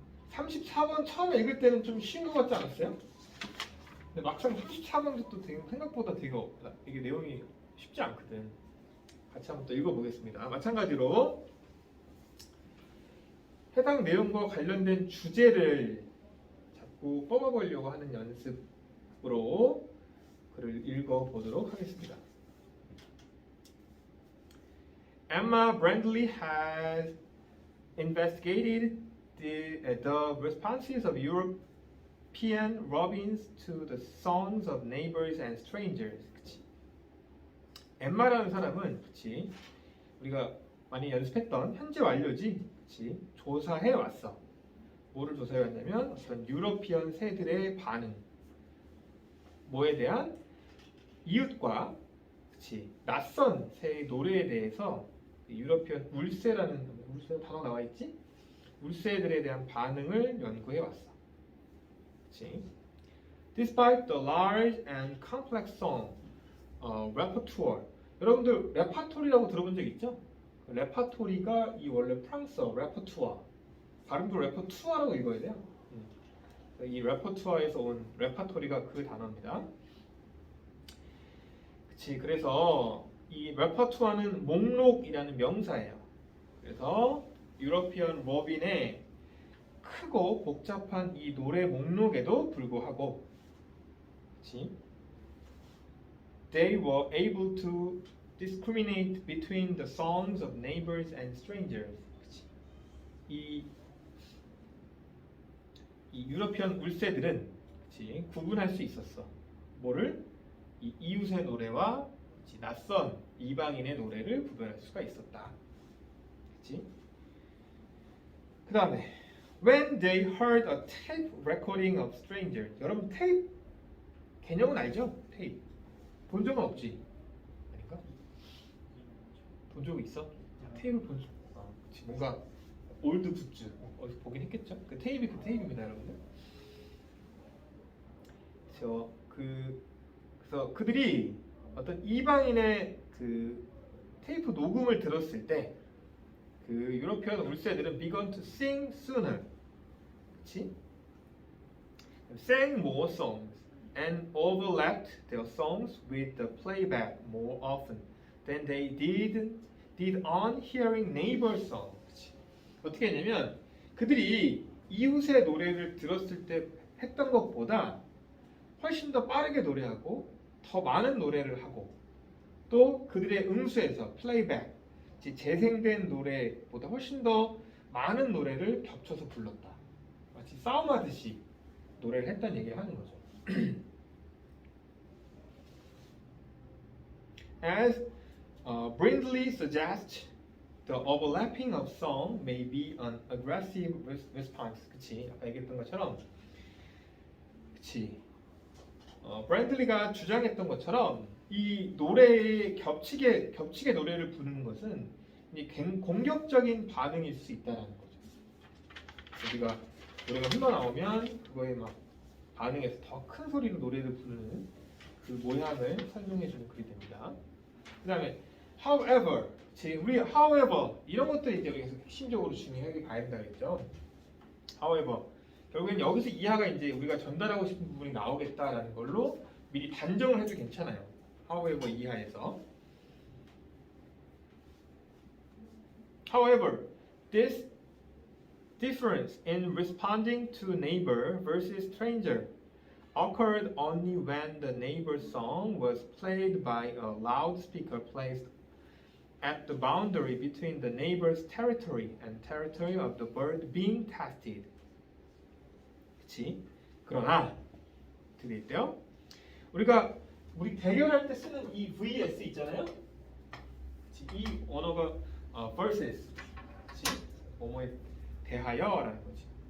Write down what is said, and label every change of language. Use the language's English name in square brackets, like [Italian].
[Korean] 34번 처음에 읽을 때는 좀 쉬운 것 같지 않았어요? 근데 막상 34번도 또 되게 생각보다 되게 이게 내용이 쉽지 않거든. 같이 한번 또 읽어보겠습니다. 마찬가지로 해당 내용과 관련된 주제를 자꾸 뽑아보려고 하는 연습으로 글을 읽어보도록 하겠습니다. [English] Emma Brandley has investigated the responses of European robins to the songs of neighbors and strangers. [Korean] 그치? 엠마라는 사람은 그치? 우리가 많이 연습했던 현재 완료지. 그치? 조사해 왔어. 뭐를 조사해 왔냐면 어떤 유러피언 새들의 반응. 뭐에 대한 이웃과 그치? 낯선 새의 노래에 대해서 유러피언 울새라는 울새 단어 나와 있지? 울새들에 대한 반응을 연구해 왔어. 그치? [English] Despite the large and complex song repertoire. [Korean] 여러분들 레파토리라고 들어본 적 있죠? 레파토리가 이 원래 프랑스어 레퍼투아. 발음도 레퍼투아라고 읽어야 돼요. 이 레퍼투아에서 온 레파토리가 그 단어입니다. 그치? 그래서 이 레퍼투아는 목록이라는 명사예요. 그래서 유러피언 로빈의 크고 복잡한 이 노래 목록에도 불구하고 그치? [English] They were able to discriminate between the songs of neighbors and strangers. [Korean] 그치? 이 유러피언 울새들은 그치? 구분할 수 있었어. 뭐를? 이 이웃의 노래와 그치? 낯선 이방인의 노래를 구별할 수가 있었다. [English] 그치? 그 다음에 When they heard a tape recording of strangers. [Korean] 여러분 테이프 개념은 알죠? 테이프 본 적은 없지? 아닌가? 본 적 있어? 테이프 본 적? 그치. 뭔가 올드 굿즈 어디서 보긴 했겠죠? 그 테이프입니다, 여러분들. 그래서 그들이 어떤 이방인의 그 테이프 녹음을 들었을 때 그 유러피언 울새들은 began to sing sooner. 그치? [English] sang more songs and overlapped their songs with the playback more often than they did on hearing neighbor songs. [Korean] 그치? 어떻게 했냐면 그들이 이웃의 노래를 들었을 때 했던 것보다 훨씬 더 빠르게 노래하고 더 많은 노래를 하고 또 그들의 음수에서 플레이백 재생된 노래보다 훨씬 더 많은 노래를 겹쳐서 불렀다. 마치 싸움하듯이 노래를 했다는 얘기를 하는 거죠. [English] As Brindley suggests, the overlapping of song may be an aggressive response. [Korean] 그치? 아까 얘기했던 것처럼, 그치? 브랜들리가 주장했던 것처럼 이 노래에 겹치게 노래를 부르는 것은 공격적인 반응일 수 있다는 거죠. 우리가 노래가 흘러나오면 그거에 막 반응해서 더 큰 소리로 노래를 부르는 그 모양을 설명해주는 글이 됩니다. 그 다음에 however, 우리 however 이런 것들이 이제 여기서 핵심적으로 중요하게 봐야 된다 그랬죠. however, 결국엔 여기서 이하가 이제 우리가 전달하고 싶은 부분이 나오겠다라는 걸로 미리 단정을 해도 괜찮아요. however 이하에서. [English] However, this difference in responding to neighbor versus stranger occurred only when the neighbor's song was played by a loudspeaker placed at the boundary between the neighbor's territory and territory of the bird being tested. [Korean] 그치? 그러나 되게 있대요. 우리 대결할 때 쓰는 이 vs 있잖아요. 그치? 이 언어가 versus, 그치? 뭐뭐에 대하여라는 거지.